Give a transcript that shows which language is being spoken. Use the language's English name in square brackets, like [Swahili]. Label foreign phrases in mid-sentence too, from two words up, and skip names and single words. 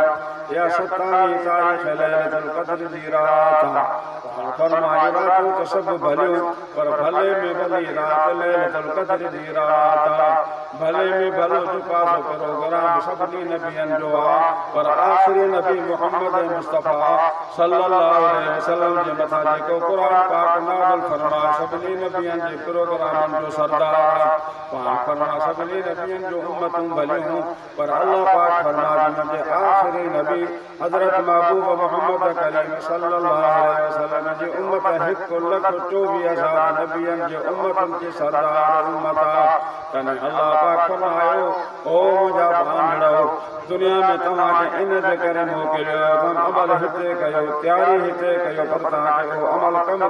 [Sindhi] या 27 तारीख़ [Arabic] ليلة القدر [Sindhi] जी रात फरमाया, रातूं त सभु भलियूं पर भले में भली रात [Arabic] ليلة القدر [Sindhi] जी रात। भले में भलो चुका सो प्रोग्राम सभिनी नबियनि जो आहे, पर आख़िरी नबी मुहम्मद मुस्तफ़ा [Arabic] صلى الله عليه وسلم [Sindhi] जे मथां जेको क़ुरान पाक नाज़िल फरमाया सभिनी नबियनि जे प्रोग्रामनि जो सरदार पाक फरमा। सभिनी नबियनि जो उम्मतूं भलियूं, पर अल्लाह पाक फरमाया मुंहिंजे आख़िरी नबी हज़रत महबूब मुहम्मद करीम [Arabic] صلى الله عليه وسلم [Sindhi] जी उम्मत 1,24,000 नबियनि जे उम्मतनि जी सरदार उम्मत आहे। अल्लाह पाक फरमायो ओ मुंहिंजा भांडड़ो दुनिया में तव्हांखे इन जे करे मोकिलियो तुम अमल हिते कयो तयारी हिते कयो पर तव्हांखे अमल कम